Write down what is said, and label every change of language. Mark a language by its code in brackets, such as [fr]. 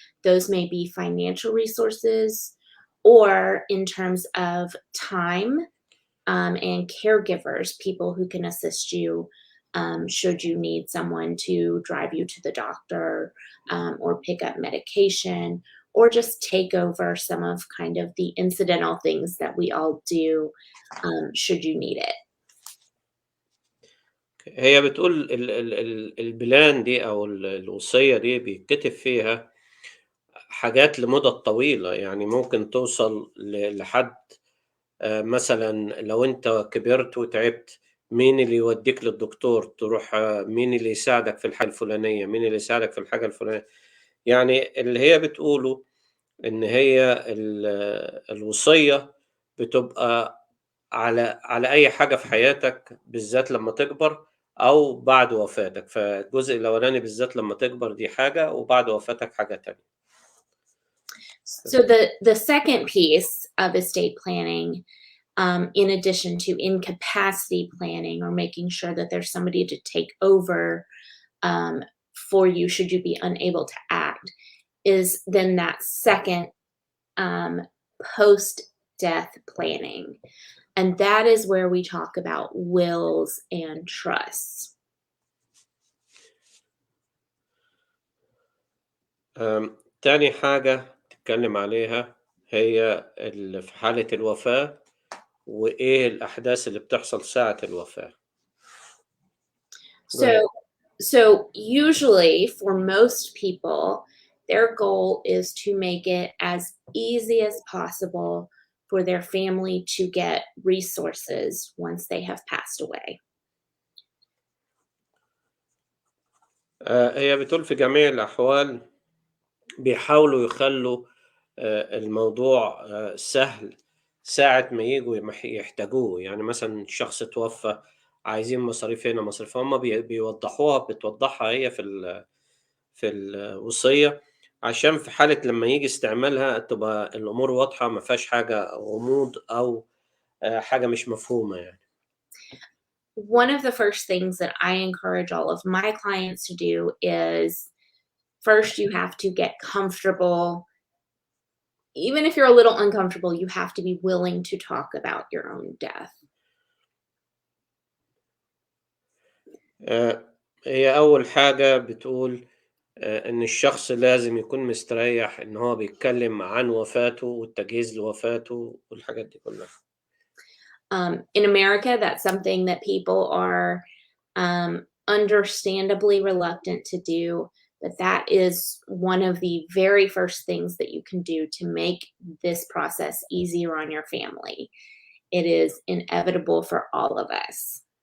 [en] Those may be financial resources or in terms of time and caregivers, people who can assist you should you need someone to drive you to the doctor or pick up medication or just take over some of kind of the incidental things that we all do should you need it. [ar] هي بتقول البلان دي أو الوصية دي بيتكتب فيها حاجات لمُدَد طويلة، يعني ممكن توصل لحد مثلًا لو أنت كبرت وتعبت، مين اللي يودّيك للدكتور، تروح مين اللي يساعدك في الحاجة الفلانية، مين اللي يساعدك في الحاجة الفلانية، يعني اللي هي بتقوله إن هي الوصية بتبقى على أي حاجة في حياتك بالذات لمّا تكبر أو بعد وفاتك، فالجزء الأولاني بالذات لمّا تكبر دي حاجة، وبعد وفاتك حاجة تانية. [en] So the second piece of estate planning, in addition to incapacity planning or making sure that there's somebody to take over um, for you should you be unable to act, is then that second um, post death planning. And that is where we talk about wills and trusts. [ar] تاني حاجة تتكلم عليها هي في حالة الوفاة، وإيه الأحداث اللي بتحصل ساعة الوفاة. [en] Go ahead. So, so usually for most people, their goal is to make it as easy as possible for their family to get resources once they have passed away. [ar] هي بتقول في جميع الأحوال بيحاولوا يخلّوا الموضوع سهل ساعة ما ييجوا يحتاجوه، يعني مثلًا شخص اتوفى عايزين مصاريف هنا مصاريف هُم بتوضّحها هي في الوصية، عشان في حالة لمّا ييجي استعمالها تبقى الأمور واضحة ما فيهاش حاجة غموض أو حاجة مش مفهومة يعني. [en] One of the first things that I encourage all of my clients to do is first you have to get comfortable. Even if you're a little uncomfortable, you have to be willing to talk about your own death. [ar] هي أول حاجة بتقول إن الشخص لازم يكون مستريّح إن هو بيتكلّم عن وفاته والتجهيز لوفاته والحاجات دي كلّها. [en] In America, that's something that people are understandably reluctant to do, but that is one of the very first things that you can do to make this process easier on your family. It is inevitable for all of us.